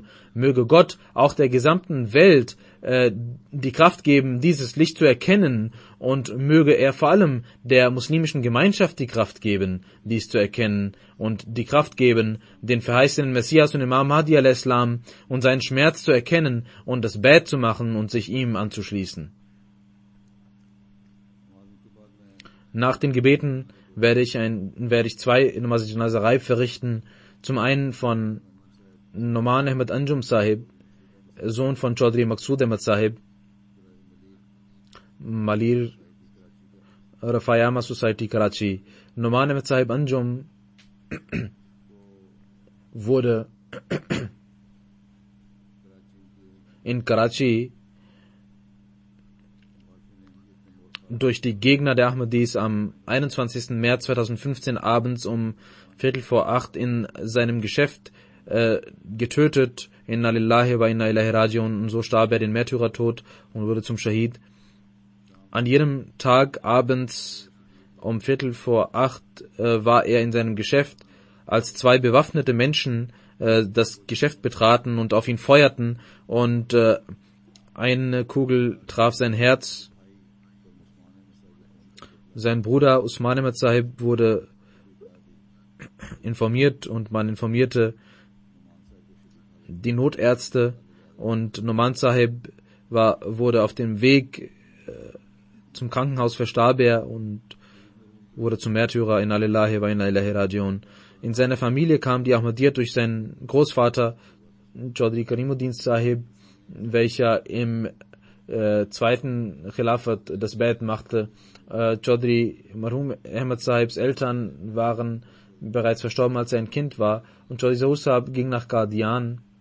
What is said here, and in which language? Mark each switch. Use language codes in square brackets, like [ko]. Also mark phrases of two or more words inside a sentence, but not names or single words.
[de] Möge Gott auch der gesamten Welt die Kraft geben, dieses Licht zu erkennen, und möge er vor allem der muslimischen Gemeinschaft die Kraft geben, dies zu erkennen, und die Kraft geben, den verheißenen Messias und Imam Mahdi al-Islam und seinen Schmerz zu erkennen und das Bad zu machen und sich ihm anzuschließen. Nach den Gebeten werde ich 2 [ur] نماز جنازہ غائب [de] verrichten. Zum einen von Noman Ahmed Anjum Sahib, Sohn von Chaudhry Maqsood Ahmed Sahib, Malir Rafayama Society Karachi. Noman Ahmed Sahib Anjum wurde in Karachi durch die Gegner der Ahmadis am 21. März 2015 abends um 7:45 in seinem Geschäft getötet. [ar] إنا لله وإنا إليه راجعون. [de] Und so starb er den Märtyrertod und wurde zum Shahid. An jedem Tag abends um 7:45 war er in seinem Geschäft, als 2 bewaffnete Menschen das Geschäft betraten und auf ihn feuerten, und eine Kugel traf sein Herz. Sein Bruder Usman Ahmed Sahib wurde informiert, und man informierte die Notärzte, und Noman Sahib wurde auf dem Weg zum Krankenhaus, verstarb er und wurde zum Märtyrer. [ar] إنا لله وإنا إليه راجعون. [de] In seiner Familie kam die Ahmadiyyat durch seinen Großvater Chaudhry Karimuddin Sahib, welcher im 2. Khilafat das Bait machte. Chaudhry Marhum Ahmed Sahibs Eltern waren bereits verstorben, als er ein Kind war, und Chaudhry Zahur Sahib ging nach Qadian